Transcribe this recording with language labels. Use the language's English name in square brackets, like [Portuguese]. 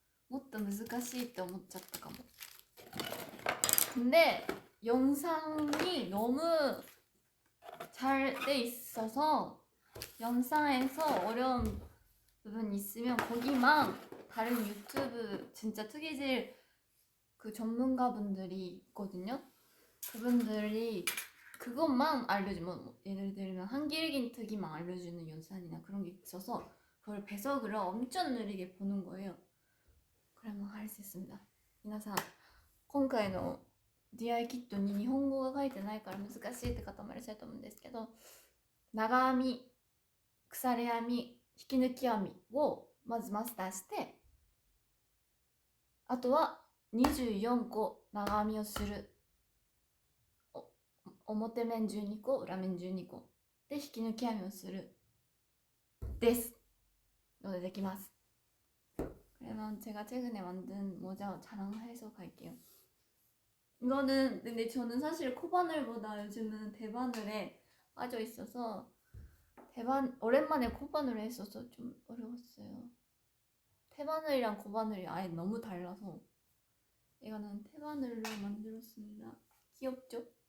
[Japanese] もっと難しいって思っちゃったかも. [Korean] 근데 영상이 너무 잘 돼 있어서 영상에서 어려운 부분 있으면 거기만 다른 유튜브 진짜 특이질 그 전문가분들이 있거든요. 그분들이 그것만 알려주면 뭐 예를 들면 한길긴 특이만 알려주는 영상이나 그런 게 있어서 그걸 배석을 엄청 느리게 보는 거예요. 그러면 할 수 있습니다. [Japanese] 皆さん今回の DI キットに日本語が書いてないから難しいって方もいらっしゃると思うんですけど、長編み、腐れ編み、引き抜き編みをまずマスターして、あとは24個長編みをする。表面12個、裏面12個で引き抜き編みをするですのでできます. [Korean] 그러면 제가 최근에 만든 모자 자랑해서 갈게요. 이거는 근데 저는 사실 코바늘보다 요즘은 대바늘에 빠져 있어서 오랜만에 코바늘을 했어서 좀 어려웠어요. 태바늘이랑 코바늘이 아예 너무 달라서 이거는 태바늘로 만들었습니다. 귀엽죠?